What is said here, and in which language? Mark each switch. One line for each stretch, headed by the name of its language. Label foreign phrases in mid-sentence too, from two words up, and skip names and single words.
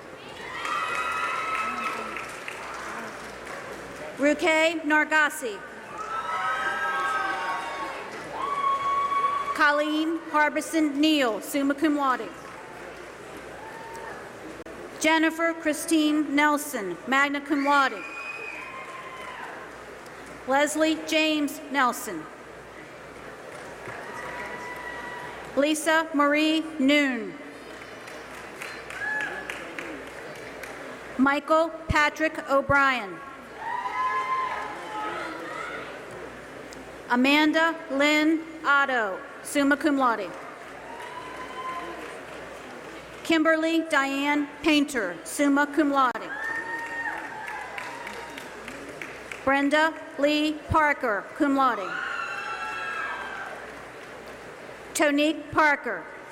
English: Ruke Nargasi. Colleen Harbison Neal,
Latin: summa cum laude.
English: Jennifer Christine Nelson,
Latin: magna cum laude.
English: Leslie James Nelson. Lisa Marie Noon. Michael Patrick O'Brien. Amanda Lynn Otto,
Latin: summa cum laude.
English: Kimberly Diane Painter,
Latin: summa cum laude.
English: Brenda Lee Parker,
Latin: cum laude.
English: Tonique Parker.